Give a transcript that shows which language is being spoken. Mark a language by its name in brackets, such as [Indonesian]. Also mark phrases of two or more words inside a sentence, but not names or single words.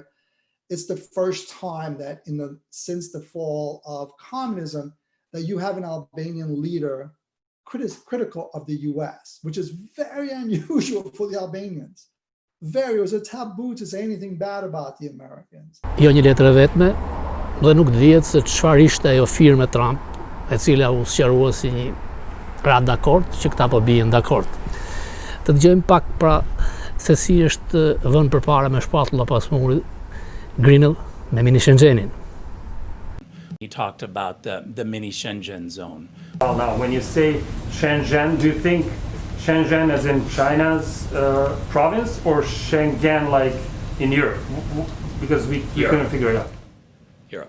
[English] It's the first time that since the fall of communism that you have an Albanian leader critical of the US, which is very unusual for the Albanians. It was a taboo to say anything bad about the Americans. [Albanian] Jo një letër e vetme, dhe nuk dihet se çfarë ishte ajo firme Trump, e cila u sqarua si një radhë dakord që këta po bien dakord. Të dëgjojmë pak pra se si është vënë përpara me shpatulla pas murit Grinell me mini Schengenin. [English] He talked about the mini Schengen zone. Well, now, when you say Shenzhen, do you think Shenzhen as in China's province, or Schengen like in Europe? Because we couldn't figure it out. Europe.